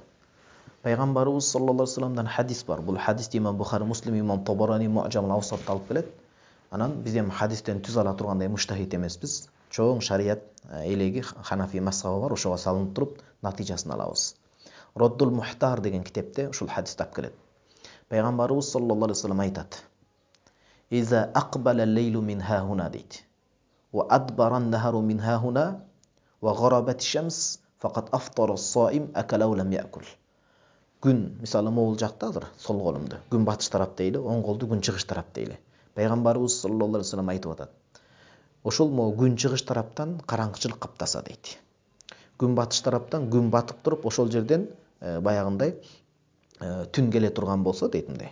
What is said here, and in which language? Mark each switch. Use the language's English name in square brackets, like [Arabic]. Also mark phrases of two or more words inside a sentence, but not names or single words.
[Kyrgyz] Пайгамбарыбыз [Arabic] صلى الله عليه وسلم [Kyrgyz] хадис бар. Бул хадисти Имам Бухари, Муслим, Имам Табарани Муъджамул Авсатта алып келет. Анан биз эми хадистен түз ала тургандай муштахид эмеспиз. Чоң шарият элеги Ханафи мазхабы бар, ошого салынып туруп натыйжасын алабыз. Роддул Мухтар деген китепте ушул хадисти алып келет. Пайгамбарыбыз [Arabic] صلى الله عليه وسلم [Kyrgyz] айтат: [Arabic] "إذا أقبل الليل من هاهنا" дейт. "وأدبر النهار من هاهنا وغربت الشمس فقد أفطر الصائم أكل لم يأكل." [Kyrgyz] Күн, мисалы могул жакта азыр сол колумду. Күн батыш тарап дейли, оң колду күн чыгыш тарап дейли. Пайгамбарыбыз [Arabic] صلى الله عليه وسلم [Kyrgyz] айтып атат. Ошол могу күн чыгыш тараптан караңгычылык каптаса дейт. Күн батыш тараптан күн батып туруп, ошол жерден баягындай түн келе турган болсо дейт мындай.